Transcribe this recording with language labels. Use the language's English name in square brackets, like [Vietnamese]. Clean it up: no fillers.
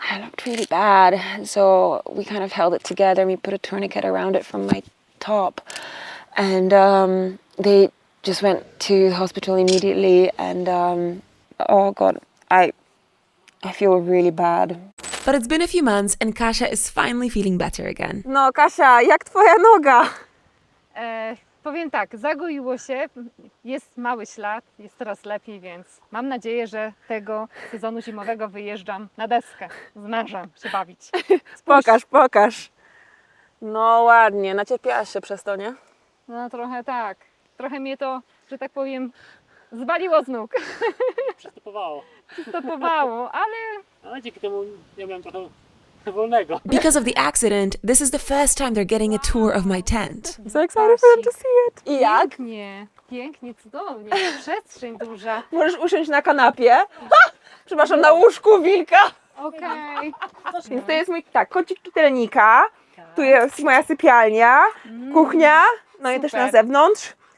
[English] It looked really bad. So we kind of held it together and we put a tourniquet around it from my top. And they just went to the hospital immediately, and oh God, I feel really bad. But it's been a few months and Kasia is finally feeling better again. [Polish] No, Kasia, jak twoja noga? Powiem tak, zagoiło się, jest mały ślad, jest coraz lepiej, więc mam nadzieję, że tego sezonu zimowego wyjeżdżam na deskę z mężem się bawić. Pokaż. No ładnie, nacierpiałaś się przez to, nie? No trochę tak, trochę mnie to, że tak powiem, zwaliło z nóg. Przystopowało, ale dzięki temu ja miałem trochę wolnego. [English] Because of the accident, this is the first time they're getting a tour of my tent. So excited for them to see it. [Polish] I jak? Pięknie, cudownie, przestrzeń duża. Możesz usiąść na kanapie. Przepraszam, na łóżku wilka. Okej. Więc to jest mój kącik czytelnika. Tu jest moja sypialnia, kuchnia, no i też na zewnątrz.